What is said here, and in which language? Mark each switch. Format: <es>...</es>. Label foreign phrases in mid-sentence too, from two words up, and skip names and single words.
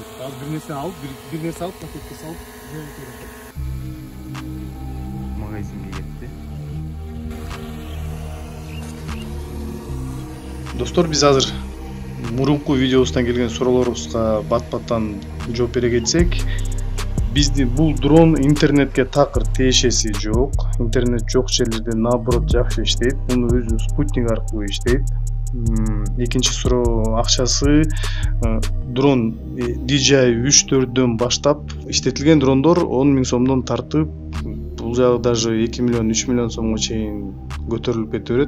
<kk>Аз бір нәрсе алып, пакетке салып, магазинге кетті.</kk> <ky>Достор, біз азыр мурунку видеосунан келген суроолорубузга бат-баттан жооп бере кетсек, биздин бул дрон интернетке такыр тиешеси жок. Интернет жок жерлерде наоборот жакшы иштейт. Муну өзү спутник аркылуу иштейт. Экинчи суроо, акчасы дрон DJI 3-4дөн баштап иштетилген дрондор 10 000 сомдон тартып, бул жагы даже 2 миллион 3 миллион сомго чейин көтөрүлүп кете берет.</ky>